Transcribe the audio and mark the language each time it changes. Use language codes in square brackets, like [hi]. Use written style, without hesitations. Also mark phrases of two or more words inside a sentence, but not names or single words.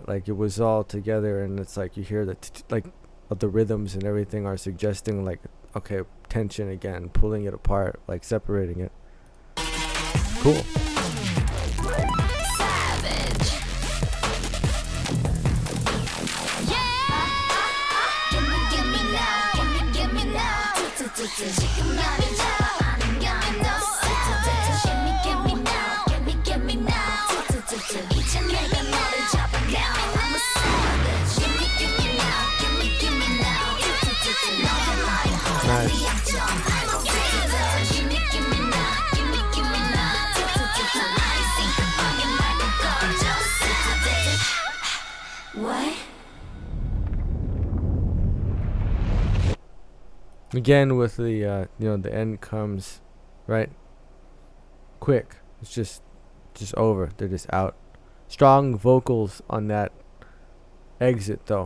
[en] Like it was all together, and it's like you hear that like the rhythms and everything are suggesting like, okay, tension again, pulling it apart, like separating it. Cool. Savage. Yeah. Give me now. Give me now. [ko] 지금 나를 잡아 안겨. [en] Give me now. Give me now. [ko] 이제 내가 너를 잡아 [en] now. I'm a savage. Give me now. Give me now. [ko] 너의 말이 보여 네 약점 [en] I'm a rhythm. Give me now. Give me now. My eyes in [ko] 그 방에 말고 꺼져 [en] savage. What? Again with the the end comes right quick. It's just over. They're just out. Strong vocals on that exit though.